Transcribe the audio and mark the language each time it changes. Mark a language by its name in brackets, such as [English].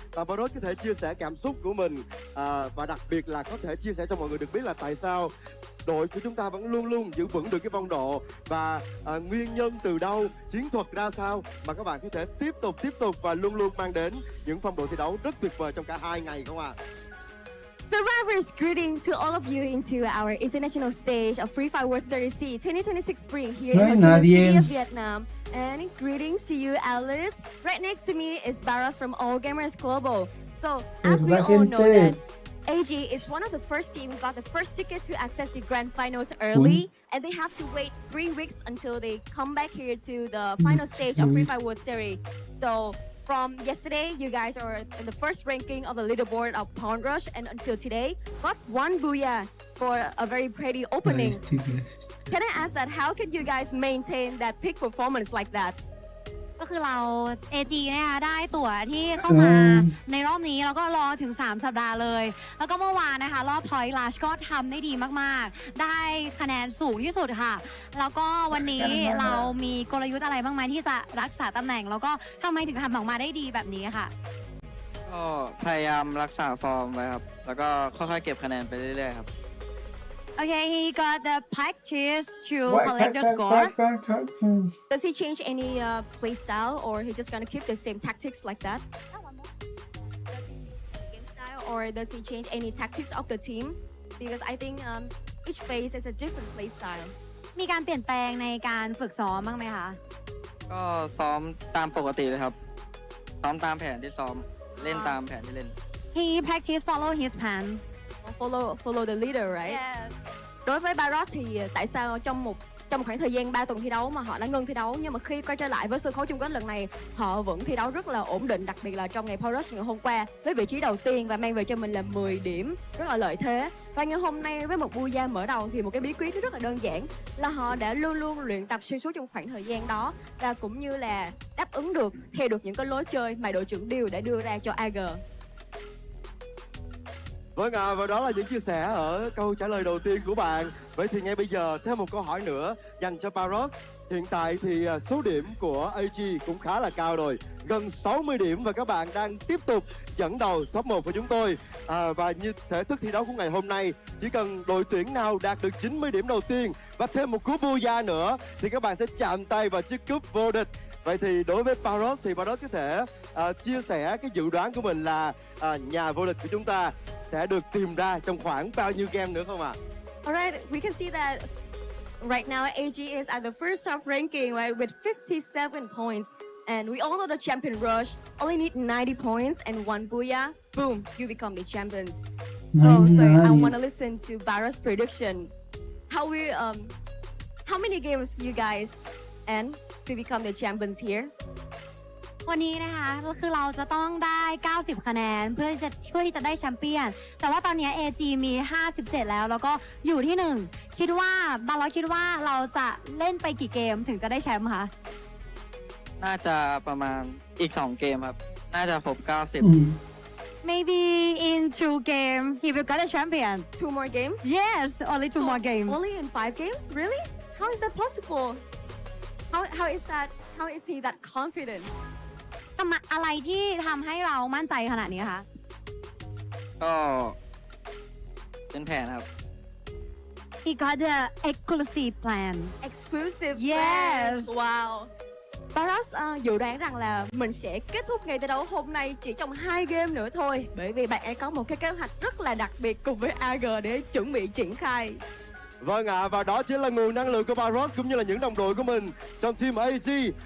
[Vietnamese] Và Baros có thể chia sẻ cảm xúc của mình và đặc biệt là có thể chia sẻ cho mọi người được biết là tại sao đội của chúng ta vẫn luôn luôn giữ vững được cái phong độ và nguyên nhân từ đâu, chiến thuật ra sao mà các bạn có thể tiếp tục và luôn luôn mang đến những phong độ thi đấu rất tuyệt vời trong cả 2 ngày không ạ? [English] Survivors, greeting to all of you into our international stage of Free Fire World Series C 2026 Spring here in the city of Vietnam. And greetings to you, Alice. Right next to me is Barros from All Gamers Global. So, as we all know that AG is one of the first team got the first ticket to access the grand finals early, and they have to wait 3 weeks until they come back here to the final stage of Free Fire World Series. So, from yesterday, you guys are in the first ranking of the leaderboard of Pawn Rush, and until today, got 1 booyah for a very pretty opening. Can I ask that how can you guys maintain that peak performance like that? [Thai] ก็คือเรา AG นะคะได้ตั๋วที่เข้ามาในรอบนี้แล้วก็รอถึง3สัปดาห์เลยแล้วก็เมื่อวานนะคะรอบ Point Rush ก็ทำได้ดีมากๆได้คะแนนสูงที่สุดค่ะแล้วก็วันนี้เรามีกลยุทธ์อะไรบ้างไหมที่จะรักษาตำแหน่งแล้วก็ทำไมถึงทำออกมาได้ดีแบบนี้ค่ะ ก็พยายามรักษาฟอร์มไว้ครับแล้วก็ค่อยๆเก็บคะแนนไปเรื่อยๆครับ [English] Okay, he got the practice to collect the score. Does he change any play style, or he just gonna keep the same tactics like that? Game style, or does he change any tactics of the team? Because I think each phase is a different play style. [Thai] มีการเปลี่ยนแปลงในการฝึกซ้อมบ้างไหมคะ ก็ซ้อมตามปกติเลยครับซ้อมตามแผนที่ซ้อมเล่นตามแผนที่เล่น [English] He practice follow his plan. Follow the leader, right? Yes. [Vietnamese] Đối với Baros thì tại sao trong một khoảng thời gian 3 tuần thi đấu mà họ đã ngưng thi đấu, nhưng mà khi quay trở lại với sân khấu chung kết lần này họ vẫn thi đấu rất là ổn định, đặc biệt là trong ngày Power Rush ngày hôm qua với vị trí đầu tiên và mang về cho mình là 10 điểm, rất là lợi thế. Và ngày hôm nay với một booyah mở đầu thì một cái bí quyết rất là đơn giản là họ đã luôn luôn luyện tập xuyên suốt trong khoảng thời gian đó và cũng như là đáp ứng được theo được những cái lối chơi mà đội trưởng Điều đã đưa ra cho AG. Vâng ạ, và đó là những chia sẻ ở câu trả lời đầu tiên của bạn. Vậy thì ngay bây giờ thêm một câu hỏi nữa dành cho Baros. Hiện tại thì số điểm của AG cũng khá là cao rồi, gần 60 điểm và các bạn đang tiếp tục dẫn đầu top 1 của chúng tôi. Và như thể thức thi đấu của ngày hôm nay, chỉ cần đội tuyển nào đạt được 90 điểm đầu tiên và thêm một cú booyah nữa thì các bạn sẽ chạm tay vào chiếc cúp vô địch. Vậy thì đối với Baros thì Baros có thể chia sẻ cái dự đoán của mình là nhà vô địch của chúng ta sẽ được tìm ra trong khoảng bao nhiêu game nữa không ạ? [English] Alright, we can see that right now AG is at the first top ranking, right, with 57 points. And we all know the champion rush only need 90 points and 1 booyah. Boom, you become the champions. So I want to listen to Barra's prediction. How many games you guys end to become the champions here? [Thai] วันนี้นะคะคือเราจะต้องได้90คะแนนเพื่อที่จะได้แชมเปี้ยนแต่ว่าตอนนี้ AG มี57แล้วก็อยู่ที่1คิดว่าบาร์ล็อกคิดว่าเราจะเล่นไปกี่เกมถึงจะได้แชมป์คะ น่าจะประมาณอีก2เกมครับน่าจะครบ90 [English] Maybe in 2 games he will get a champion. 2 more games? Yes, only 2 more games. Only in 5 games? Really? How is that possible? How is he that confident? [Thai] อะไรที่ทำให้เรามั่นใจขนาดนี้คะ ก็เป็นแผนครับ [English] He got the exclusive plan. exclusive Yes. fans. Wow. [Vietnamese] Paros dự đoán rằng là mình sẽ kết thúc ngày thi đấu hôm nay chỉ trong 2 game nữa thôi, bởi vì bạn ấy có một cái kế hoạch rất là đặc biệt cùng với AG để chuẩn bị triển khai. Vâng ạ, và đó chính là nguồn năng lượng của Paros cũng như là những đồng đội của mình trong team AG.